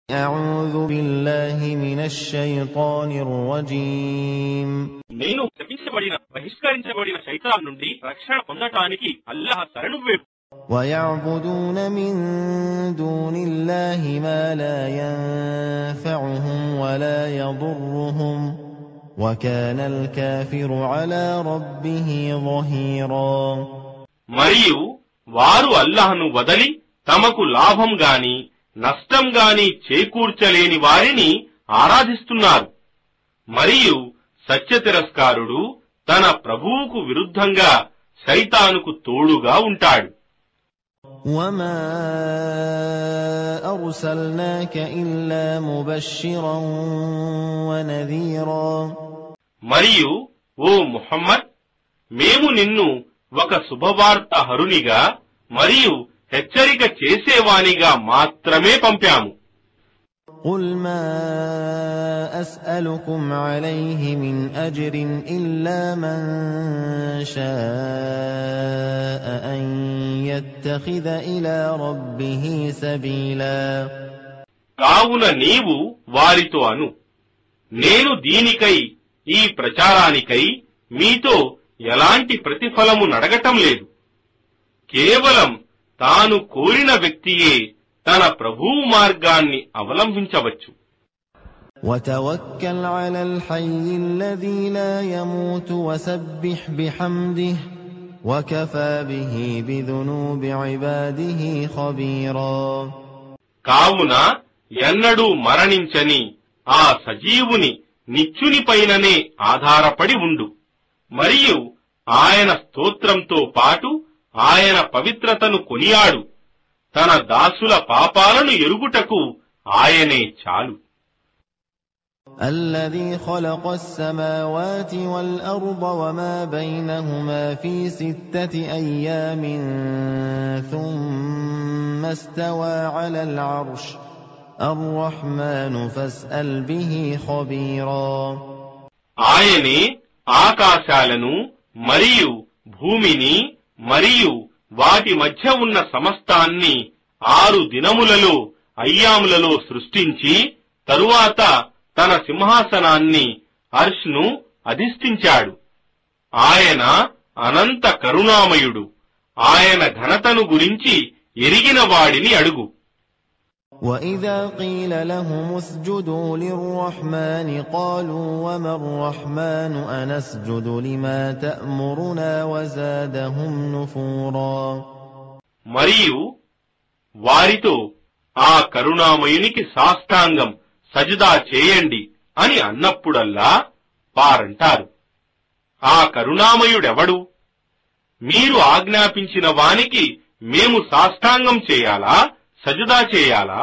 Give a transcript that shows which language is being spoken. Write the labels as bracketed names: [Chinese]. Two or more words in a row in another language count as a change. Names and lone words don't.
[Arabic] أعوذ بالله من الشيطان الرجيم [Telugu] నేను శపించబడిన బహిష్కరించబడిన శైతాన్ నుండి రక్షణ పొందటానికి అల్లాహ్ శరణు వేడు. [Arabic] ويعبدون من دون الله ما لا ينفعهم ولا يضرهم وكان الكافر على ربه ظهيرا. [Telugu] మరియు వారు అల్లాహ్ను వదలి తమకు లాభం గాని నష్టం గాని చేకూర్చలేని వారిని ఆరాధిస్తున్నారు. మరియు సత్య తిరస్కారుడు తన ప్రభువుకు విరుద్ధంగా శైతానుకు తోడుగా ఉంటాడు. [Arabic] وما أرسلناك إلا مبشرا ونذيرا. [Telugu] మరియు ఓ ముహమ్మద్, మేము నిన్ను ఒక శుభవార్త హరునిగా మరియు హెచ్చరిక చేసేవానిగా మాత్రమే పంపాము. [Arabic] قل ما أسألكم عليه من أجر إلا من شاء أن يتخذ إلى ربه سبيلا. [Telugu] కావున నీవు వారితో అను, నేను దీనికై ఈ ప్రచారానికై మీతో ఎలాంటి ప్రతిఫలము నడగటం లేదు. కేవలం తాను కోరిన వ్యక్తియే తన ప్రభువు మార్గాన్ని అవలంబించవచ్చు. [Arabic] وتوكل على الحي الذي لا يموت وسبح بحمده وكفى به بذنوب عباده خبيرا. [Telugu] కావున ఎన్నడూ మరణించని ఆ సజీవుని నిత్యునిపైననే ఆధారపడి ఉండు. మరియు ఆయన స్తోత్రంతో పాటు ఆయన పవిత్రతను కొనియాడు. తన దాసుల పాపాలను ఎరుగుటకు ఆయనే చాలు. [Arabic] الذي خلق السماوات والأرض وما بينهما في 6 أيام ثم استوى على العرش الرحمن فاسأل به خبيرا. [Telugu] ఆయనే ఆకాశాలను మరియు భూమిని మరియు వాటి మధ్య ఉన్న సమస్తాన్ని 6 దినములలో అయ్యాములలో సృష్టించి తరువాత తన సింహాసనాన్ని అర్ష్ను అధిష్ఠించాడు. ఆయన అనంత కరుణామయుడు. ఆయన ఘనతను గురించి ఎరిగిన వాడిని అడుగు. [Arabic] وَإِذَا قِيلَ لَهُمُ اسْجُدُوا لِلرَّحْمَنِ قَالُوا وَمَا الرَّحْمَنُ أَنَسْجُدُ لِمَا تَأْمُرُنَا وَزَادَهُمْ نُفُورًا. [Telugu] మరియు వారితో ఆ కరుణామయునికి సాష్టాంగం సజదా చేయండి అని అన్నప్పుడల్లా వారంటారు, ఆ కరుణామయుడెవడు? మీరు ఆజ్ఞాపించిన వానికి మేము సాష్టాంగం చేయాలా, సజదా చేయాలా?